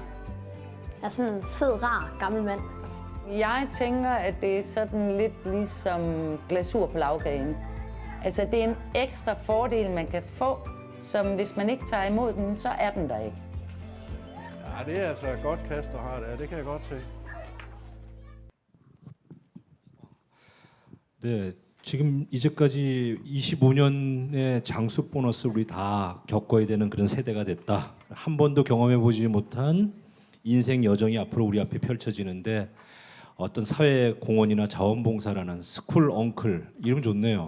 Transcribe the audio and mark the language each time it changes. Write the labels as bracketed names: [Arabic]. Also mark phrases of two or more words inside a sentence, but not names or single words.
[Danish] Han er sådan en sød, rar gammel mand. Jeg tænker, at det er sådan lidt ligesom glasur på lagkagen. Altså, det er en ekstra fordel, man kan få, som hvis man ikke tager imod den, så er den der ikke. Ja, det er altså et godt kast, du har der. Det kan jeg godt se. [Korean] 네, 지금 이제까지 25년의 장수 보너스 우리 다 겪어야 되는 그런 세대가 됐다. 한 번도 경험해 보지 못한 인생 여정이 앞으로 우리 앞에 펼쳐지는데 어떤 사회 공헌이나 자원봉사라는 스쿨 엉클 이름 좋네요.